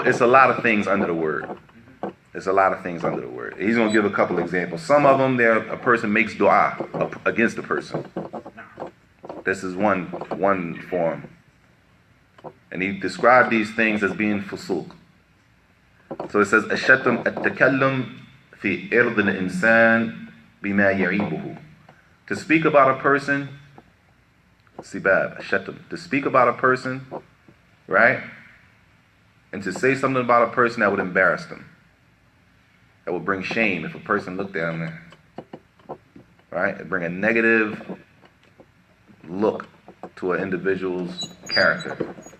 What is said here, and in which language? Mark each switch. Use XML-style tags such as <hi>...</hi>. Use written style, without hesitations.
<en>It's a lot of things under the word. It's a lot of things under the word. He's going to give a couple examples. Some of them, a person makes dua against the person. This is one form. And he described these things as being fusuq. So it says,</en> <ar>الشتم التكلم في إرض الإنسان بما يعيبه.</ar> <en>To speak about a person, sibab, الشتم. To speak about a person, right? And to say something about a person that would embarrass them. That would bring shame if a person looked at him. Right? It bring a negative look to an individual's character.</en>